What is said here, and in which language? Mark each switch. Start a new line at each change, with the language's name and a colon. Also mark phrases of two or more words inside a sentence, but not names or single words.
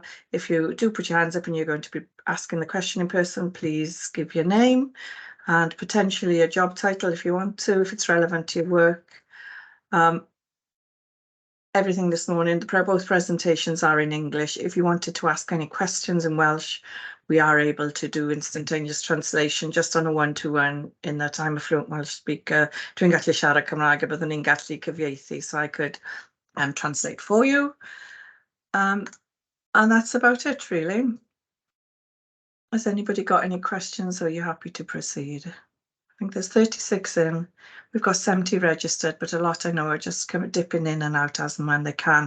English: If you do put your hands up and you're going to be asking the question in person, please give your name and potentially a job title if you want to, if it's relevant to your work. Everything this morning, both presentations are in English. If you wanted to ask any questions in Welsh, we are able to do instantaneous translation just on a one-to-one in that I'm a fluent Welsh speaker.
Welsh: Dwi'n gallu siarad Cymraeg a byddwn ni'n gallu cyfieithu,
English: so I could translate for you. And that's about it, really. Has anybody got any questions, or are you happy to proceed? I think there's 36 in. We've got 70 registered, but a lot I know are just kind of dipping in and out as and when they can.